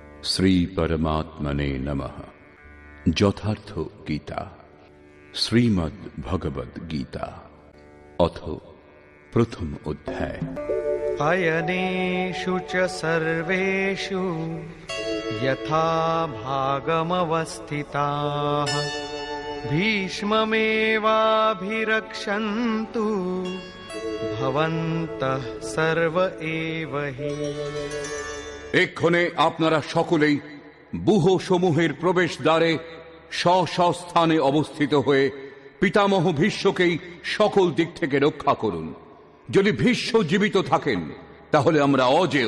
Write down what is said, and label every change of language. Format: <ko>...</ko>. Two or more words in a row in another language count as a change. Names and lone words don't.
<sa>শ্রী পরমাত্মনে নমঃ।</sa> <bn>যথার্থ গীতা, শ্রীমদ্ ভগবদ গীতা, অথ প্রথম অধ্যায়।</bn> <sa>अयनेषु च सर्वेषु यथा भागमवस्थिताः भीष्ममेवाभिरक्षन्तु भवन्तः सर्व एव हि।</sa> <bn>এক্ষণে আপনারা সকলেই ব্যূহ সমূহের প্রবেশ দ্বারে স্থানে অবস্থিত হয়ে পিতামহ ভীষ্মকেই সকল দিক থেকে রক্ষা করুন। যদি ভীষ্ম জীবিত থাকেন তাহলে আমরা অজেয়।</bn>